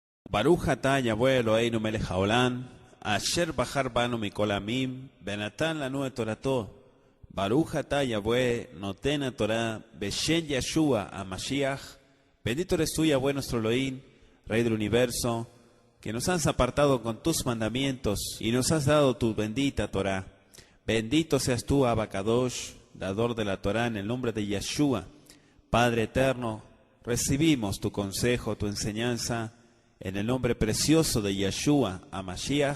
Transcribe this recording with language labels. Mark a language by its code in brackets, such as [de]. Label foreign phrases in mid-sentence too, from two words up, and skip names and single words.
[he] ברוך אתה יהוה אלוהינו מלך העולם אשר בחר בנו מכל עמים ונתן לנו את תורתו. ברוך אתה יהוה נותן תורה בשם ישוע המשיח. [es] Bendito eres tú, Yahweh nuestro Elohim, Rey del universo, que nos has apartado con tus mandamientos y nos has dado tu bendita Torah. Bendito seas tú, [he] אבא קדוש, [es] dador de la Torah, en el nombre de Yeshua. Padre eterno, recibimos tu consejo, tu enseñanza, en el nombre precioso de Yeshua HaMashiach.